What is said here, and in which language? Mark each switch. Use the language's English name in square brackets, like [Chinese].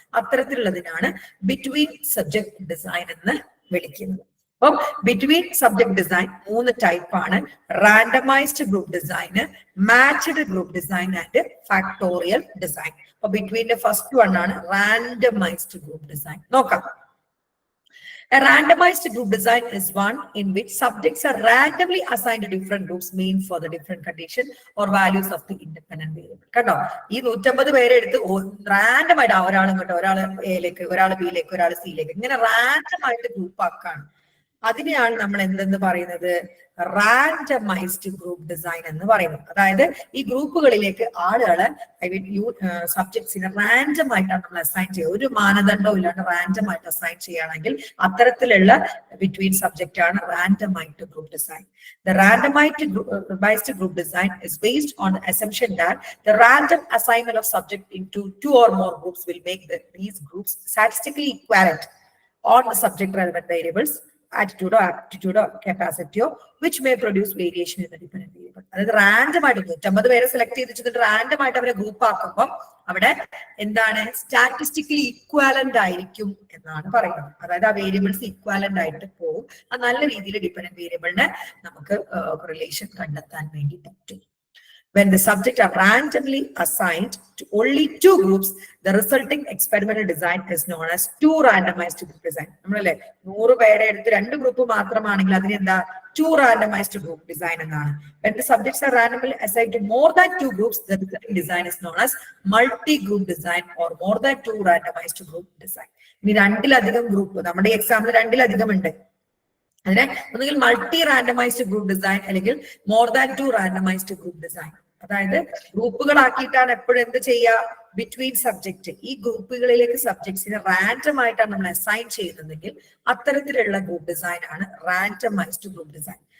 [Malayalam] അത്തരത്തിലുള്ളതിനാണ് between subject design എന്ന് വിളിക്കുന്നത്. അപ്പം ബിറ്റ്വീൻ സബ്ജക്ട് ഡിസൈൻ 3 ടൈപ്പാണ്: randomised group design, matched group design and factorial design. അപ്പൊ ബിറ്റ്വീന്റെ ഫസ്റ്റ് വൺ ആണ് റാൻഡമൈസ്ഡ് ഗ്രൂപ്പ് ഡിസൈൻ. നോക്കാം. [English] A randomized group design is one in which subjects are randomly assigned to different groups mean for the different condition or values of the independent variable. [Malayalam] കണ്ടോ, ഈ 150 പേരെ എടുത്ത് random ആയിട്ട് ഒരാൾ ഇങ്ങോട്ട്, ഒരാൾ എയിലേക്ക്, ഒരാൾ ബിയിലേക്ക്, ഒരാൾ സിയിലേക്ക്, ഇങ്ങനെ റാൻഡം ആയിട്ട് ഗ്രൂപ്പ് ആക്കാണ്. അതിനെയാണ് നമ്മൾ എന്തെന്ന് പറയുന്നത്? റാൻഡമൈസ്ഡ് ഗ്രൂപ്പ് ഡിസൈൻ എന്ന് പറയുന്നത്. അതായത് ഈ ഗ്രൂപ്പുകളിലേക്ക് ആളുകളെ, സബ്ജക്ട്സിനെ റാൻഡം ആയിട്ടാണ് നമ്മൾ അസൈൻ ചെയ്യുക. ഒരു മാനദണ്ഡവും ഇല്ലാണ്ട് റാൻഡം ആയിട്ട് അസൈൻ ചെയ്യുകയാണെങ്കിൽ അത്തരത്തിലുള്ള ബിറ്റ്വീൻ സബ്ജക്റ്റ് ആണ് randomised group design. [English] The randomized group design is based on the assumption that the random assignment of subject into 2 or more groups will make these groups statistically equivalent on the subject relevant variables, attitude or aptitude or capacity, which may produce variation in the dependent variable. [Malayalam] അതായത് random ആയിട്ട് 150 പേരെ select ചെയ്തിട്ട് random ആയിട്ട് അവരെ group ആക്കുമ്പോൾ അവിടെ എന്താണ്, statistically equivalent ആയിരിക്കും എന്നാണ് പറയുന്നത്. അതായത് ആ വേരിയബിൾസ് ഇക്വാലന്റ് ആയിട്ട് പോകും. അത് നല്ല രീതിയിൽ ഡിപെൻഡന്റ് വേരിയബിളിനെ നമുക്ക് റിലേഷൻ കണ്ടെത്താൻ വേണ്ടി പറ്റും. [English] When the subjects are randomly assigned to only 2 groups, the resulting experimental design is known as 2 randomized group design. [Malayalam] നമ്മളല്ലേ 100 പേരെ എടുത്ത് 2 ഗ്രൂപ്പ് മാത്രമാണെങ്കിൽ അതിന് എന്താ, [English] 2 randomized group design [Malayalam] എന്നാണ്. [English] When the subjects are randomly assigned to more than 2 groups, the resulting design is known as multi-group design or more than 2 randomized group design. [Malayalam] ഇനി 2-ലധികം group, നമ്മുടെ example 2-ലധികം ഉണ്ട്, അതിനെ ഒന്നുകിൽ മൾട്ടി റാൻഡമൈസ്ഡ് ഗ്രൂപ്പ് ഡിസൈൻ അല്ലെങ്കിൽ more than 2 randomised group design. അതായത് ഗ്രൂപ്പുകളാക്കിയിട്ടാണ് എപ്പോഴും എന്ത് ചെയ്യുക, ബിറ്റ്വീൻ സബ്ജക്ട്, ഈ ഗ്രൂപ്പുകളിലേക്ക് സബ്ജക്ട്സിനെ റാൻഡം ആയിട്ടാണ് നമ്മൾ അസൈൻ ചെയ്യുന്നതെങ്കിൽ അത്തരത്തിലുള്ള ഗ്രൂപ്പ് ഡിസൈൻ ആണ് റാൻഡമൈസ്ഡ് ഗ്രൂപ്പ് ഡിസൈൻ.